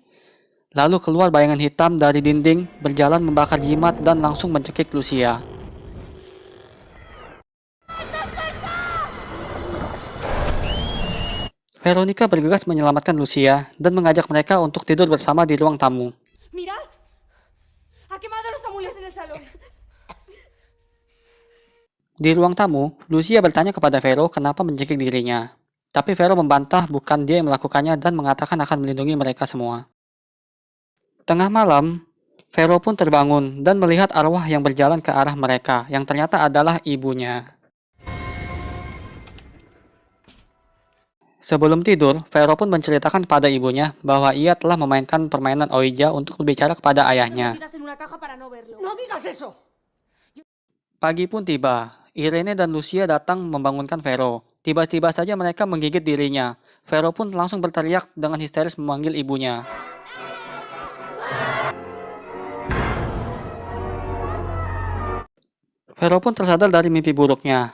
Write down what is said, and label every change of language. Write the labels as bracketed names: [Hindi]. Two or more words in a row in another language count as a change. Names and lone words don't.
[Indonesian] Lalu keluar bayangan hitam dari dinding, berjalan membakar jimat dan langsung mencekik Lucia. Veronica bergegas menyelamatkan Lucia dan mengajak mereka untuk tidur bersama di ruang tamu. [Spanish] ¡Mirad! ¡Ha quemado los amuletos en el salón! [Indonesian] Di ruang tamu, Lucia bertanya kepada Vero kenapa mencekik dirinya. Tapi Vero membantah bukan dia yang melakukannya dan mengatakan akan melindungi mereka semua. Tengah malam, Vero pun terbangun dan melihat arwah yang berjalan ke arah mereka, yang ternyata adalah ibunya. Sebelum tidur, Vero pun menceritakan kepada ibunya bahwa ia telah memainkan permainan Ouija untuk berbicara kepada ayahnya. [Spanish] ¡No digas eso! [Indonesian] Pagi pun tiba. Irene dan Lucia datang membangunkan Vero. Tiba-tiba saja mereka menggigit dirinya. Vero pun langsung berteriak dengan histeris memanggil ibunya. Vero pun tersadar dari mimpi buruknya.